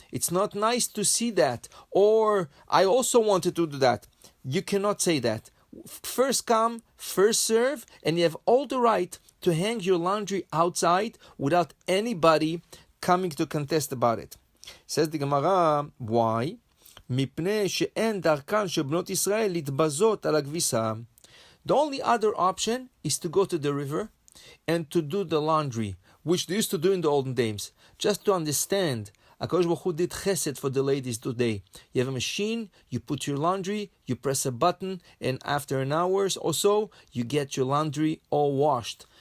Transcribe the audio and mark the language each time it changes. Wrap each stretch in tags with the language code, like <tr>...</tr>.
<en>It's not nice to see that. Or, I also wanted to do that. You cannot say that. First come, first serve, and you have all the right to hang your laundry outside without anybody coming to contest about it. Says the Gemara, why?</en> <he>מפני שאין דרכן של בנות ישראל להתבזות על הכביסה.</he> <en>The only other option is to go to the river and to do the laundry, which they used to do in the olden days. Just to understand, HaKadosh Baruch Hu did chesed for the ladies today. You have a machine, you put your laundry, you press a button, and after an hour or so, you get your laundry all washed.</en>